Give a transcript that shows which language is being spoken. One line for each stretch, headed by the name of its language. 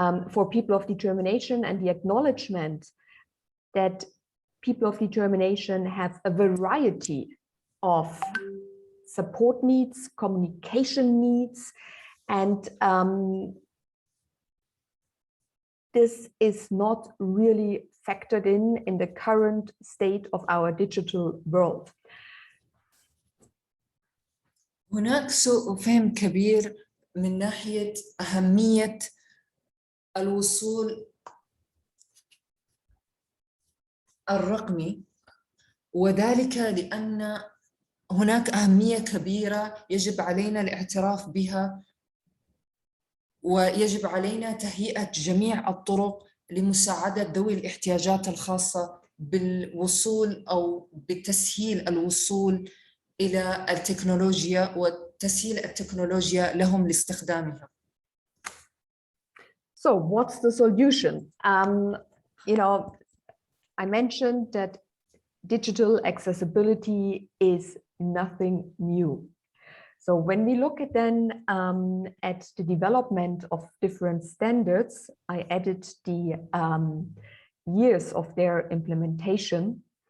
English: For people of determination, and the acknowledgement that people of determination have a variety of support needs, communication needs, and this is not really factored in the current state of our digital world.
Arabic: هناك سوء فهم كبير من ناحية أهمية الوصول الرقمي، وذلك لأن هناك أهمية كبيرة يجب علينا الاعتراف بها، ويجب علينا تهيئة جميع الطرق لمساعدة ذوي الاحتياجات الخاصة بالوصول أو بتسهيل الوصول إلى التكنولوجيا وتسهيل التكنولوجيا لهم لاستخدامها.
English: So what's the solution? You know, I mentioned that digital accessibility is nothing new. So when we look at then at the development of different standards, I added the years of their implementation.